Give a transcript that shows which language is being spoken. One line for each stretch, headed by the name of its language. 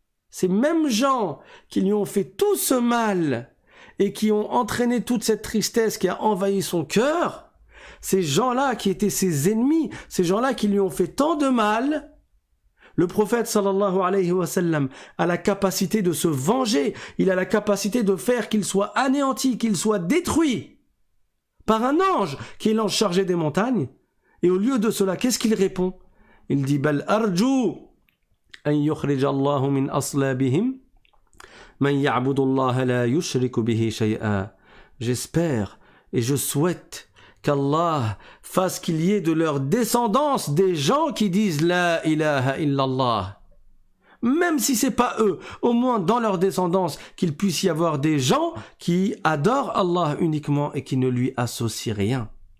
French: Ces mêmes gens qui lui ont fait tout ce mal et qui ont entraîné toute cette tristesse qui a envahi son cœur, ces gens-là qui étaient ses ennemis, ces gens-là qui lui ont fait tant de mal, le prophète sallallahu alayhi wa sallam a la capacité de se venger, il a la capacité de faire qu'il soit anéanti, qu'il soit détruit par un ange qui est l'ange chargé des montagnes. Et au lieu de cela, qu'est-ce qu'il répond? Il dit
Arabic: « Bal arju » أن يخرج الله من أصلابهم من يعبد الله لا يشرك به شيئا.
French: J'espère et je souhaite qu'Allah fasse qu'il y ait de leur descendance des gens qui disent La ilaha illallah. Même si c'est pas eux, au moins dans leur descendance, qu'il puisse y avoir des gens qui adorent Allah uniquement et qui ne lui associent rien.